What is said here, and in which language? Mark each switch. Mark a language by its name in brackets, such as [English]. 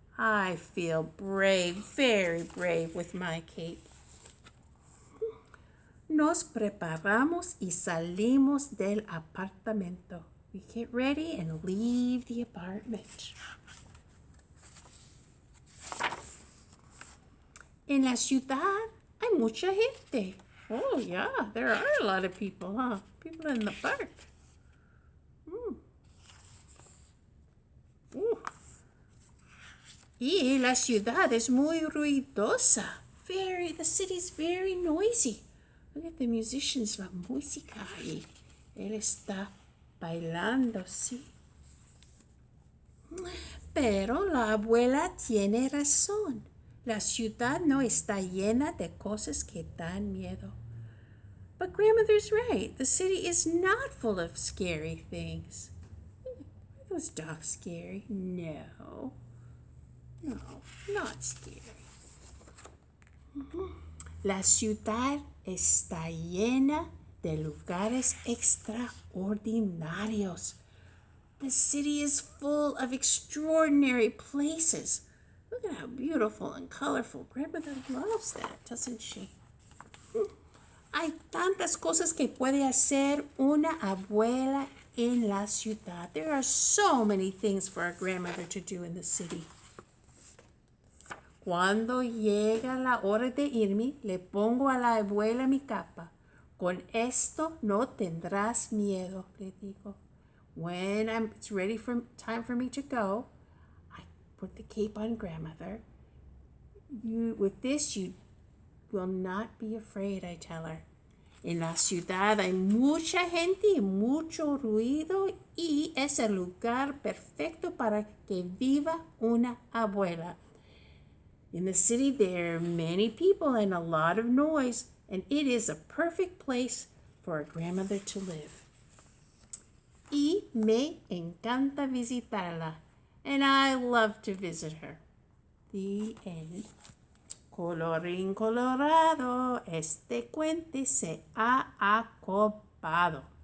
[English] I feel brave, very brave with my cape. [Spanish] Nos preparamos y salimos del apartamento. [English] We get ready and leave the apartment. [Spanish] En la ciudad hay mucha gente. [English] Oh, yeah, there are a lot of people, huh? People in the park. [Spanish] Y la ciudad es muy ruidosa. The city's very noisy. Look at the musicians, la música ahí. Él está bailando, sí. Pero la abuela tiene razón. La ciudad no está llena de cosas que dan miedo. [English] But grandmother's right. The city is not full of scary things. Are those dogs scary? No. No, not scary. [Spanish] La ciudad está llena de lugares extraordinarios. [English] The city is full of extraordinary places. Look at how beautiful and colorful. Grandmother loves that, doesn't she? [Spanish] Hay tantas cosas que puede hacer una abuela en la ciudad. [English] There are so many things for a grandmother to do in the city. [Spanish] Cuando llega la hora de irme, le pongo a la abuela mi capa. Con esto no tendrás miedo, le digo. [English] When it's ready for time for me to go, I put the cape on grandmother. With this, you will not be afraid, I tell her. [Spanish] En la ciudad hay mucha gente y mucho ruido y es el lugar perfecto para que viva una abuela. [English] In the city there are many people and a lot of noise, and it is a perfect place for a grandmother to live. Y me encanta visitarla, and I love to visit her. [Spanish] The end. Colorín colorado, este cuento se ha acabado.